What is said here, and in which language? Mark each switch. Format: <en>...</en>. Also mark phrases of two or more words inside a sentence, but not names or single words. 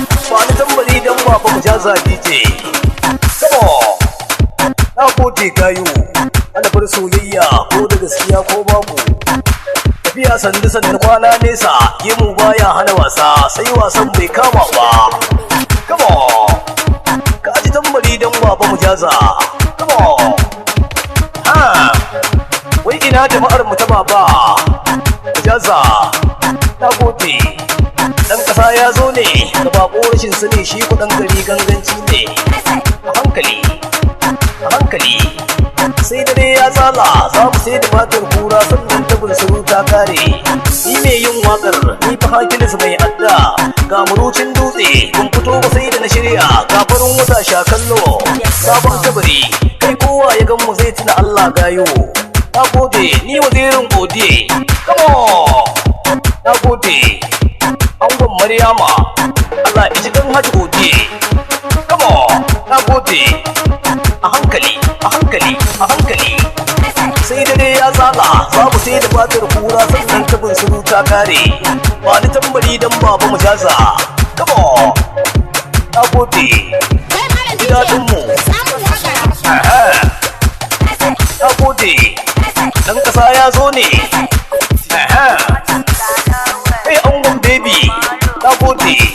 <ha>Ba ni tambari dan baba mu jaza D J.</ha> <en>Come on.</en> <ha>Na gode gayu. Ana bar soyayya ko da gaskiya ko babu. Tafiya sandu sandu kwana nesa, gemu baya hana wasa, sai wasan bai kama ba.</ha> <en>Come on.</en> <ha>Ka ji tambari dan baba mu jaza.</ha> <en>Come on. Ha.</en> <ha>Wai ina jama'ar mu ta baba? Jaza. Na gode. Dan kasa ya zo ne, da bako rashin sani shi kuɗin gari ganganci ne. A hankali, a hankali. Sai dare ya tsala, za mu sai da fatar kura sannan ta bunsuru ta kare. Ni mai yin waƙar, ni fa Hakilis mai adda. Ga murucin dutse, kun fito ba sai da na shirya. Ga farin wata sha kallo, sabon kabari. Kai kowa ya gan mu zai tuna Allah gayo. Na gode, ni wazirin gode.</ha> <en>Come on.</en> <ha>Na gode. Angon Maryama. Allah ya ji dan Haji gode.</ha> <en>Come on.</en> <ha>Na gode. A hankali, a hankali, a hankali. Sai dare ya tsala, za mu sai da fatar kura sannan ta bunsuru ta kare. Ba ni tambari dan baba mu jaza.</ha> <en>Come on.</en> <ha>Na gode. Ji daɗin mu. Aha. Na gode. Dan kasa ya zo ne. Aha. Hey, angon baby. Na gode.</ha>